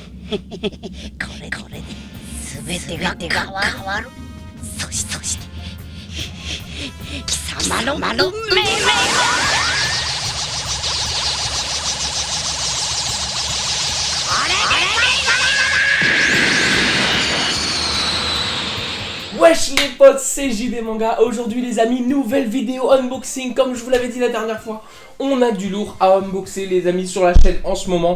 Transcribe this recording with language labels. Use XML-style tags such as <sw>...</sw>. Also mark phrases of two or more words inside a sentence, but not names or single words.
<ja>これで全てが変わる。そして貴様の運命は</ja> <fr>Wesh les potes, c'est JB Manga. Aujourd'hui les amis, nouvelle vidéo unboxing. Comme je vous l'avais dit la dernière fois, on a du lourd à unboxer les amis sur la chaîne en ce moment.</fr>